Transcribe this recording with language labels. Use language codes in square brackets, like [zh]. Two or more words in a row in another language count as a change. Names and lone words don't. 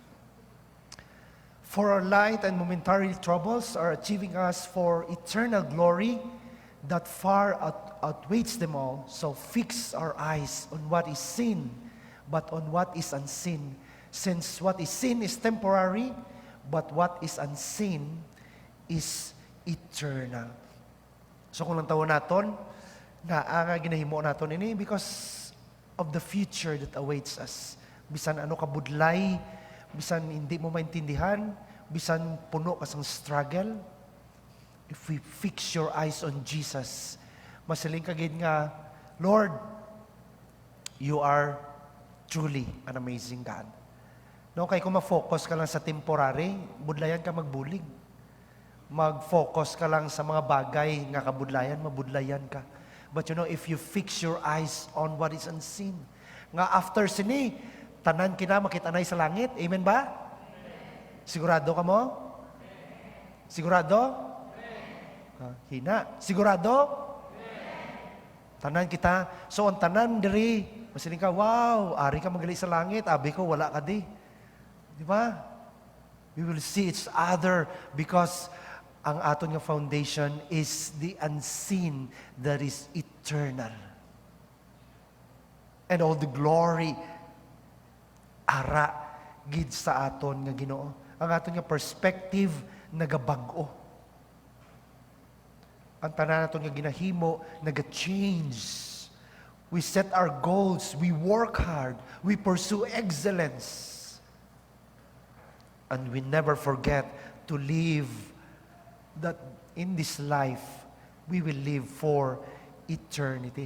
[en] For our light and momentary troubles are achieving us for eternal glory that far outweighs them all. So fix our eyes on what is seen, but on what is unseen. Since what is seen is temporary, but what is unseen is eternal. [hil] So kung lang tawon naton, naanga ginahimo naton ini [en] because of the future that awaits us. [hil] Bisan ano kabudlay, bisan hindi mo maintindihan, bisan puno ka sang struggle, [en] if we fix your eyes on Jesus, [hil] masiling kagid nga, [en] Lord, you are truly an amazing God. [hil] No, kaya kung ma-focus ka lang sa temporary, budlayan ka magbulig. Mag-focus ka lang sa mga bagay nga kabudlayan, mabudlayan ka. [en] But you know, if you fix your eyes on what is unseen, [hil] nga after sini, tanan kina makitanay sa langit. Amen ba? Sigurado ka mo? Sigurado? Hina. Sigurado? Tanan kita. So, ang tanan diri, masiling ka, wow, ari ka magali sa langit. Abi ko, wala ka di. Di ba? [en] We will see each other because [hil] ang aton nga [en] foundation is the unseen that is eternal. And all the glory, [hil] ara, gid sa aton nga Ginoo. Ang aton nga perspective, nagabag-o. Ang tanan naton nga ginahimo, naga-change. [en] We set our goals, we work hard, we pursue excellence. And we never forget to live that in this life, we will live for eternity.